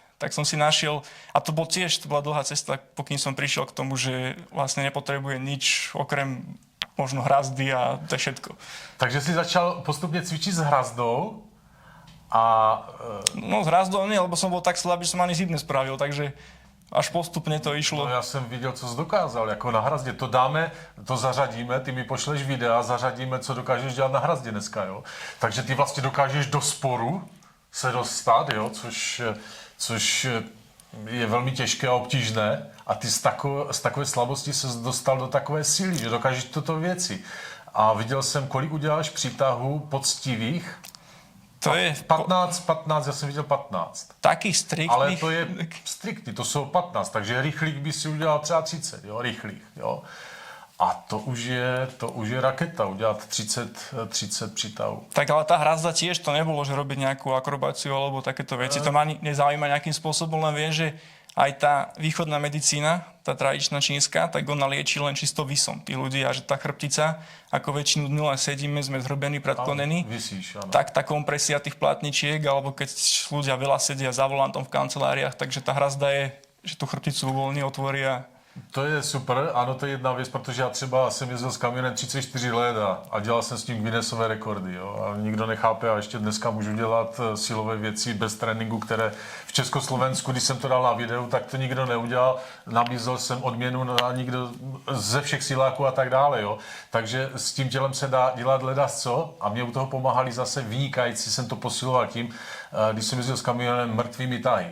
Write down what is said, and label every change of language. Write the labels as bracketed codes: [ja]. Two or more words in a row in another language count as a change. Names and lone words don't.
[sk] Tak som si našiel, a to bola dlhá cesta, pokým som prišiel k tomu, že vlastne nepotrebuje nič okrem možno hrazdy a to je všetko. [cs] Takže si začal postupně cvičit s hrazdou a... [sk] No s hrazdou nie, lebo som bol tak slabý, že som ani zip nespravil, takže až postupne to išlo. [cs] No já jsem viděl, co jsi dokázal, jako na hrazdě. To dáme, to zařadíme, ty mi pošleš videa, zařadíme, co dokážeš dělat na hrazdě dneska, jo. Takže ty vlastně dokážeš do sporu se dostat, jo, což je velmi těžké a obtížné. A ty z takové slabosti se dostal do takové síly, že dokážeš toto věci. A viděl jsem, kolik uděláš přítahů poctivých. To je 15, já jsem viděl 15. [sk] takých striktných. [cs] Ale to je striktní, to jsou 15, takže rychlých by si udělal třeba 30, jo, rychlých, jo. A to už je raketa, udělat 30 přítahů. [sk] Tak ale tá hrazda tiež to nebolo, že robiť nejakú akrobáciu alebo takéto veci. To ma ani nezaujíma nejakým spôsobom, len viem, že aj tá východná medicína, tá tradičná čínska, tak ona lieči len čisto visom tých ľudí a že tá chrbtica, ako väčšinu dňu len sedíme, sme zhrbení, predklonení, Vysíš, áno. tak tá kompresia tých platničiek, alebo keď ľudia veľa sedia za volantom v kanceláriách, takže tá hrazda je, že tú chrbticu uvoľní, otvorí a [cs] To je super, ano, to je jedna věc, protože já třeba jsem jezdil s kamionem 34 let a dělal jsem s tím Guinnessové rekordy, jo, a nikdo nechápe a ještě dneska můžu dělat silové věci bez tréninku, které v Československu, když jsem to dal na videu, tak to nikdo neudělal, nabízel jsem odměnu na nikdo ze všech siláků a tak dále, jo, takže s tím tělem se dá dělat ledasco a mě u toho pomáhali zase vynikající, jsem to posiloval tím, když jsem jezdil s kamionem mrtvými tahy.